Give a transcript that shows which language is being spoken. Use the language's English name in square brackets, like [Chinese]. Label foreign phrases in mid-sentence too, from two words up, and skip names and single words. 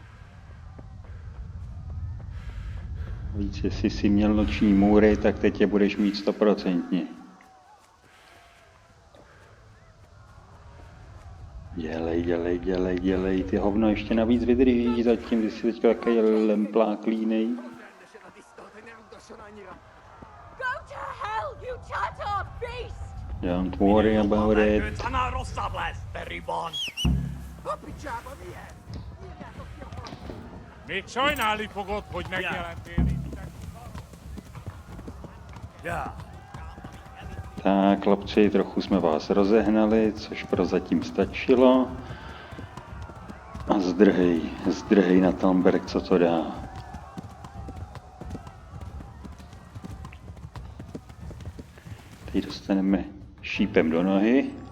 [Czech] Víc, jestli jsi měl noční můry, tak teď je budeš mít 100%. Dělej, ty hovno ještě navíc vydrží zatím, když jsi teďka takový lemplák línej. [English] Go to hell, you Tatar beast! Don't worry about it. [Hungarian] Még sajnálni fogod, hogy megjelentél itt. [Czech] Tak, chlapci, trochu jsme vás rozehnali, což prozatím stačilo. A zdrhej na Talmberg, co to dá. Teď dostaneme šípem do nohy.